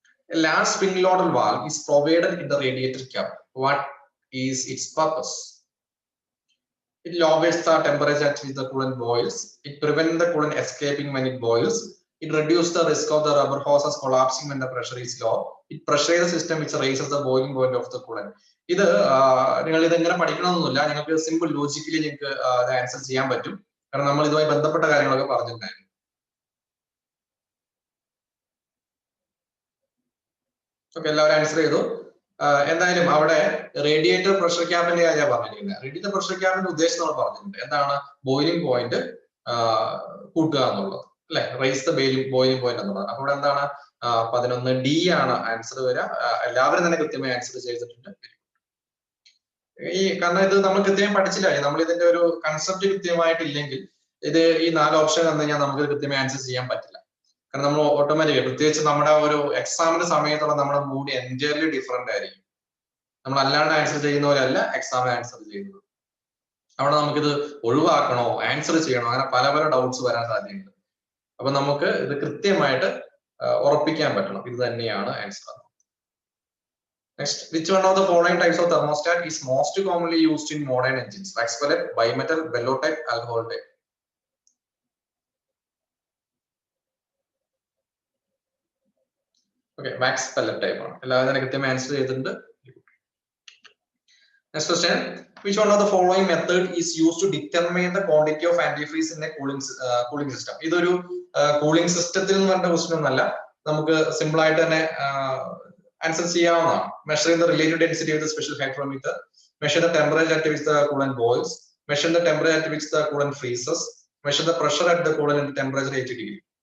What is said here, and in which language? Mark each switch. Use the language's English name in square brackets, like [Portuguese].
[English] A large spring-loaded valve is provided in the radiator cap. What is its purpose? It lowers the temperature at which the coolant boils. It prevents the coolant escaping when it boils. It reduces the risk of the rubber hoses collapsing when the pressure is low. It pressurizes the system which raises the boiling point of the coolant. [Malayalam] ഇത് നിങ്ങൾ ഇത് എങ്ങനെ പഠിക്കണമെന്നൊന്നുമില്ല, നിങ്ങൾക്ക് simple logically നിങ്ങൾക്ക് answer ചെയ്യാൻ പറ്റും. കാരണം നമ്മൾ ഇതുമായി ബന്ധപ്പെട്ട കാര്യങ്ങളൊക്കെ പറഞ്ഞിട്ടുണ്ടായിരുന്നു. ഓക്കെ, എല്ലാവരും ആൻസർ ചെയ്തു. എന്തായാലും അവിടെ റേഡിയേറ്റർ പ്രഷർ ക്യാപ്പിന്റെ കാര്യമാണ് പറഞ്ഞിരിക്കുന്നത്. റേഡിയേറ്റർ പ്രഷർ ക്യാപ്പിന്റെ ഉദ്ദേശം നമ്മൾ പറഞ്ഞിട്ടുണ്ട്. എന്താണ്? ബോയിലിംഗ് പോയിന്റ് കൂട്ടുക എന്നുള്ളത് അല്ലെ, [English] raise the boiling point [Malayalam] എന്നുള്ളത്. അപ്പൊ ഇവിടെ എന്താണ്? 11D ആണ് ആൻസർ വരിക. എല്ലാവരും തന്നെ കൃത്യമായി ആൻസർ ചെയ്തിട്ടുണ്ട്. കാരണം ഇത് നമ്മൾ കൃത്യമായി പഠിച്ചില്ല, നമ്മൾ ഇതിന്റെ ഒരു കൺസെപ്റ്റ് കൃത്യമായിട്ടില്ലെങ്കിൽ ഇത് ഈ 4 ഓപ്ഷൻ തന്നു കഴിഞ്ഞാൽ നമുക്ക് കൃത്യമായി ആൻസർ ചെയ്യാൻ പറ്റില്ല. കാരണം നമ്മൾ ഓട്ടോമാറ്റിക്, പ്രത്യേകിച്ച് നമ്മുടെ ഒരു എക്സാമിന്റെ സമയത്തുള്ള നമ്മുടെ മൂഡ് [English] entirely different [Malayalam] ആയിരിക്കും. നമ്മൾ അല്ലാണ്ട് ആൻസർ ചെയ്യുന്ന പോലെയല്ല എക്സാമിന് ആൻസർ ചെയ്യുന്നത്. അവിടെ നമുക്കിത് ഒഴിവാക്കണോ, ആൻസർ ചെയ്യണോ, അങ്ങനെ പല പല ഡൗട്ട്സ് വരാൻ സാധ്യതയുണ്ട്. അപ്പൊ നമുക്ക് ഇത് കൃത്യമായിട്ട് ഉറപ്പിക്കാൻ പറ്റണം, ഇത് തന്നെയാണ് answer. [English] Next, which one of the following types of thermostat is most commonly used in modern engines? Wax pellet, bimetal, bellow type, alcohol type. Okay, wax pellet type [Malayalam] ആണ്. എല്ലാവരും തന്നെ കൃത്യമായി ആൻസർ ചെയ്തിട്ടുണ്ട്. [English] Next question. Which one of the following method is used to determine the quantity of antifreeze in a cooling system? [Malayalam] ഇതൊരു cooling സിസ്റ്റത്തിൽ നിന്ന് പറഞ്ഞ question ഒന്നല്ല, നമുക്ക് സിമ്പിൾ ആയിട്ട് തന്നെ ആൻസർ ചെയ്യാവുന്നതാണ്. [English] Measuring the relative density with a special hydrometer, measure the temperature at which the coolant boils, measure the temperature at which the coolant freezes, measure the pressure at the coolant at temperature 80 degree.